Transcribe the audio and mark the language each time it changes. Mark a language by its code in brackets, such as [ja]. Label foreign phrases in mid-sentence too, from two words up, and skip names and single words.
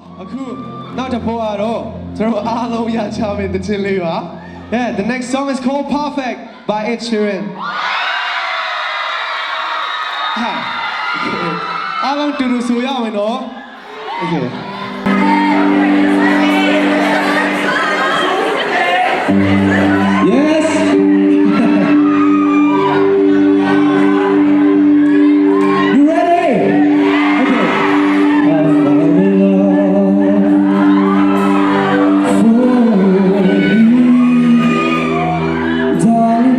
[my] အခုနောက်တစ်ဖို့ကတော့ကျွန်တော်အားလုံးရချမယ့်တခြင်းလေးပါ [en] Yeah, the next song is called Perfect by Ed Sheeran. [my] အားလုံးတူတူဆိုရမယ်နော် Okay. [en] Yes. You ready? Okay. I fall in love for you, darling.